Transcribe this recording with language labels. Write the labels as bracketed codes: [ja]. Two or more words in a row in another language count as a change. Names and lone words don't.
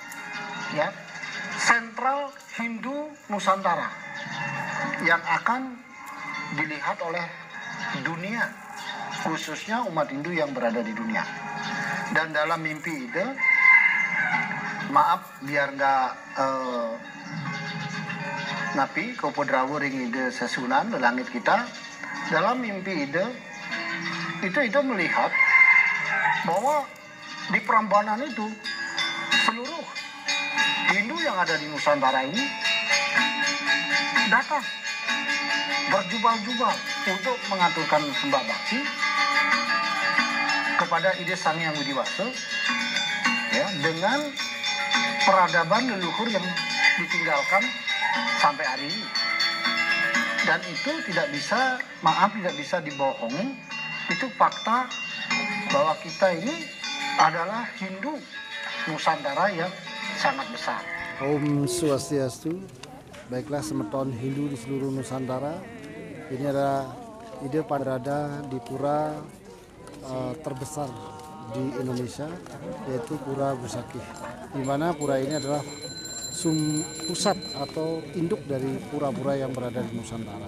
[id] sentral Hindu Nusantara yang akan dilihat oleh dunia, khususnya umat Hindu yang berada di dunia. Dan dalam mimpi ide, maaf biar nggak [ban] napi kopodrawu ring ide sesunan lelangit [id] kita, dalam mimpi ide itu melihat bahwa di Prambanan itu seluruh Hindu yang ada di Nusantara ini datang berjubal-jubal untuk mengaturkan sembah bakti kepada ide Sang Hyang Widiwasa, dengan peradaban leluhur yang ditinggalkan sampai hari ini. Dan itu tidak bisa dibohongi. Itu fakta bahwa kita ini adalah Hindu Nusantara yang sangat besar. [sa] Om Swastiastu. [id] Baiklah semeton Hindu di seluruh Nusantara, ini adalah ide berada di Pura terbesar di Indonesia, yaitu Pura Busakih, di mana pura ini adalah pusat atau induk dari pura-pura yang berada di Nusantara.